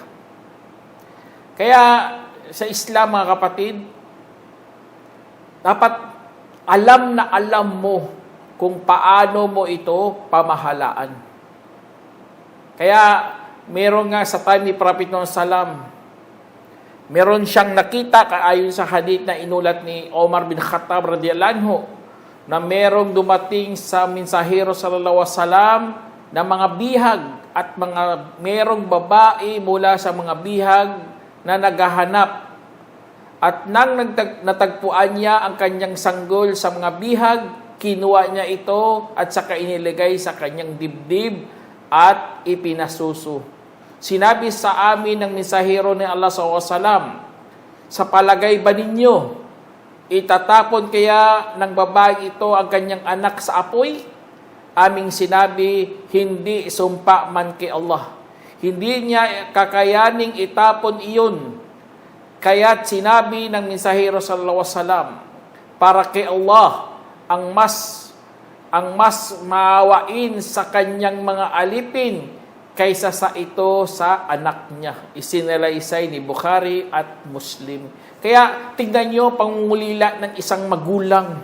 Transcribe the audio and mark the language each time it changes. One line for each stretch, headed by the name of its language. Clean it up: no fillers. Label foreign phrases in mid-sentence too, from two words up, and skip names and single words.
Filipino: Kaya sa Islam mga kapatid, dapat alam na alam mo kung paano mo ito pamahalaan. Kaya meron nga sa time ni Prophet Muhammad Sallam, meron siyang nakita ayon sa hadith na inulat ni Omar bin Khattab
Arabic: رضي الله عنه,
Filipino: na merong dumating sa mensahero
Arabic: صلى الله عليه وسلم
Filipino: na mga bihag at merong babae mula sa mga bihag na naghahanap. At nang natagpuan niya ang kanyang sanggol sa mga bihag, kinuha niya ito at saka inilagay sa kanyang dibdib at ipinasuso. Sinabi sa amin ng mensahero ni Allah SAW, sa palagay ba ninyo, itatapon kaya ng babae ito ang kanyang anak sa apoy? Aming sinabi, hindi, sumpa man kay Allah. Hindi niya kakayaning itapon iyon. Kaya't sinabi ng mensahero
Arabic: صلى الله عليه وسلم,
Filipino: para kay Allah ang mas maawain sa kanyang mga alipin kaysa sa ito sa anak niya. Isinalaysay ni Bukhari at Muslim. Kaya tingnan niyo pangungulila ng isang magulang.